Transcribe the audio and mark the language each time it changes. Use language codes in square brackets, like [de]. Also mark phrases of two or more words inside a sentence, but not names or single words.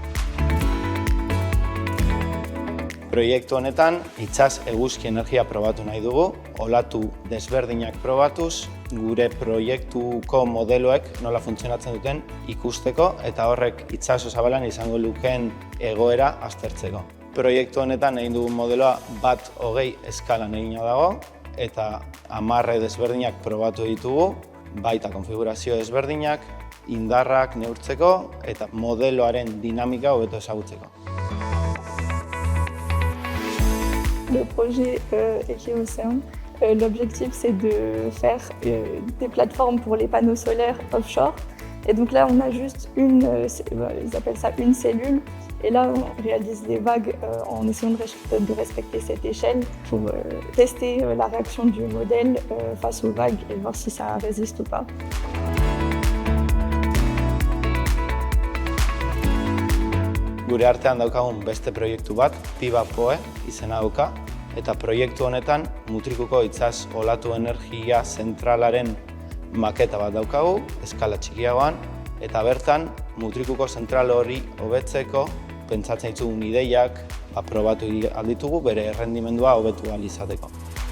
[eu] Proiektu honetan, itsas eguzki energia probatu nahi dugu, olatu desberdinak probatuz, gure proiektuko modeloek nola funtzionatzen duten ikusteko eta horrek itsaso zabalan izango lukeen egoera aztertzeko. Proiektu honetan egin dugun modeloa 1:20 eskalan egina dago eta 10 desberdinak probatu ditugu, baita konfigurazio desberdinak, indarrak neurtzeko eta modeloaren dinamika hobeto ezagutzeko. [fr] Le projet Ekeocéan, l'objectif c'est de faire des plateformes pour les panneaux solaires offshore. Et donc là on a juste ils appellent ça une cellule. Et là on réalise des vagues en essayant de respecter cette échelle pour tester la réaction du modèle face aux vagues et voir si ça résiste ou pas. [eu] Gure artean daukagun beste proiektu bat, PIBA-POE izena dauka, eta proiektu honetan Mutrikuko itsas olatu energia zentralaren maketa bat daukagu, eskala txikiagoan, eta bertan Mutrikuko zentral hori hobetzeko pentsatzen ditugun ideiak probatu alditugu bere errendimendua hobetu ahal izateko.